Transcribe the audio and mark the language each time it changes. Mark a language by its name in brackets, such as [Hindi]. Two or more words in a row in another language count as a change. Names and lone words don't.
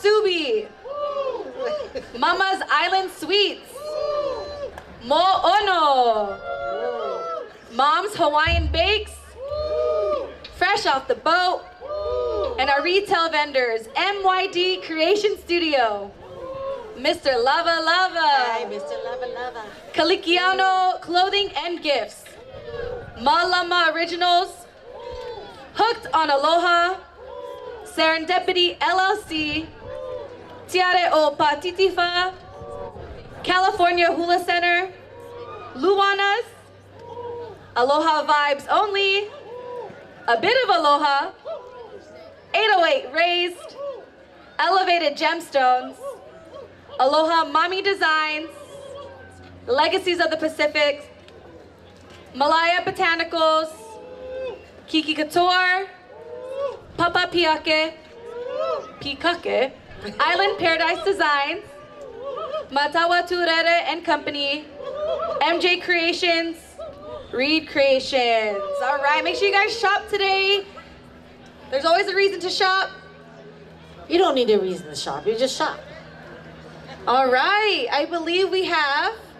[English] Subi, Mama's Island Sweets, Mo Ono, Mom's Hawaiian Bakes, Fresh Off the Boat, and our retail vendors, MYD Creation Studio, Mr. Lava Hi, Lava, Mr. Lava Lava. Kalikiano Clothing and Gifts, Malama Originals, Hooked on Aloha, Serendipity LLC, Tiare o Patitifa, California Hula Center, Luanas, Aloha Vibes Only, A Bit of Aloha, 808 Raised, Elevated Gemstones, Aloha Mommy Designs, Legacies of the Pacific, Malaya Botanicals, Kiki Couture, Papa Piake, Pikake, Island Paradise Designs, Matawa Turere and Company, MJ Creations, Reed Creations. All right, make sure you guys shop today. There's always a reason to shop. You don't need a reason to shop. You just shop. All right, I believe we have.